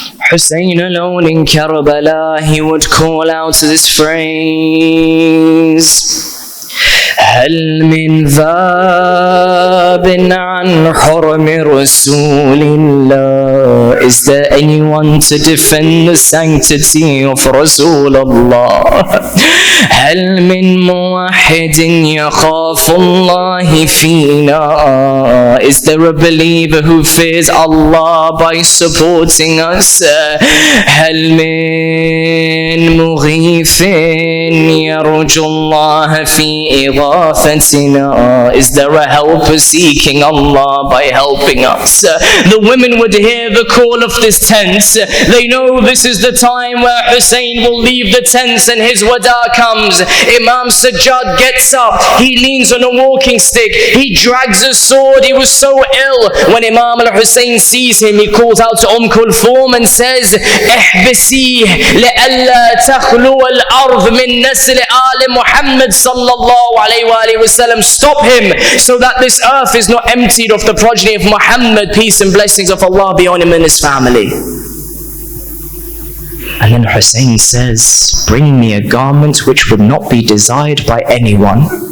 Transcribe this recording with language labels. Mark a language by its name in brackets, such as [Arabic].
[English] Hussein alone in Karbala, he would call out this phrase: [Arabic] هل من ذاب عن حرم رسول الله? [English] Is there anyone to defend the sanctity of Rasulullah? [Arabic] هل من موحد يخاف الله فينا? [English] Is there a believer who fears Allah by supporting us? [Arabic] هل من مغيث يرجو الله في إغاثتنا? [English] Is there a helper seeking Allah by helping us? The women would hear the call of this tent. They know this is the time where Hussein will leave the tents and his wada comes. Imam Sajjad gets up. He leans on a walking stick. He drags a sword. He was so ill. When Imam al-Hussein sees him, he calls out to Kulthum and says, [Arabic] احبسيه لألا تخلو الأرض من نسل آل محمد صلى الله عليه وآله وسلم. [English] Stop him so that this earth is not emptied of the progeny of Muhammad. Peace and blessings of Allah be on him and his family. And then Hussein says, bring me a garment which would not be desired by anyone.